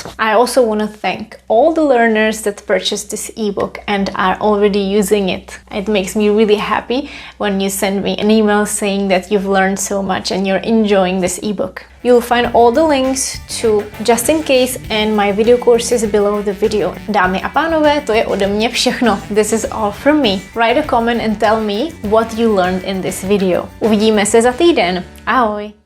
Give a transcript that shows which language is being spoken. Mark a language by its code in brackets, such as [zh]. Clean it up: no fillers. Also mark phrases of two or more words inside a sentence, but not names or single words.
[en] I also want to thank all the learners that purchased this ebook and are already using it. It makes me really happy when you send me an email saying that you've learned so much and you're enjoying this ebook. You'll find all the links to Just in Case and my video courses below the video. [cs] Dámy a pánové, to je ode mě všechno. [en] This is all from me. Write a comment and tell me what you learned in this video. [cs] Uvidíme se za týden. Ahoj!